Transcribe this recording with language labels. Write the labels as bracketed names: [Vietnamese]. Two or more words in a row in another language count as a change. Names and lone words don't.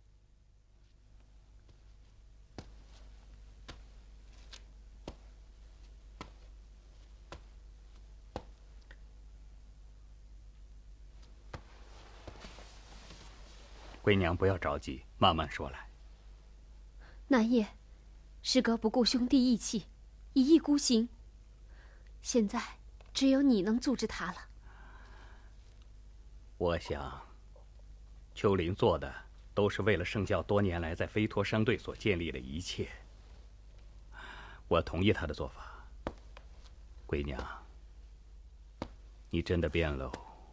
[Chinese] 貴娘不要着急，慢慢說來。南爺，師哥不顧兄弟義氣，一意孤行。現在只有你能阻止他了。我想，秋林做的都是為了聖教多年來在飛陀商隊所建立的一切。我同意他的做法。貴娘，你真的變了哦。